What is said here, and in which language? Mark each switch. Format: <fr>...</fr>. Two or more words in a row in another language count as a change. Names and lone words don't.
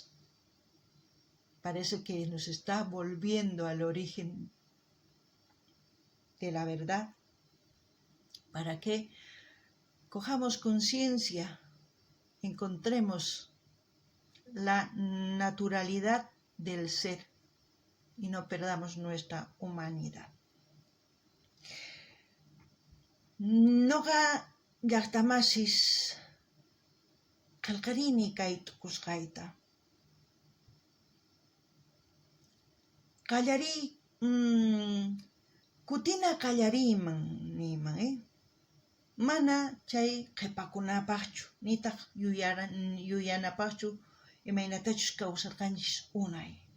<es>Parece que nos está volviendo al origen de la verdad para que cojamos conciencia, encontremos la naturalidad del ser y no perdamos nuestra humanidad.</es> <qu>Noqa llaqtamasis qillqarini kay tukusqayta. Qallarí, kutina qallariyman niyman, mana chay qhipakunapaqchu, nitaq yuyanapaqchu imaynatachus kawsarqanchis unay.</qu>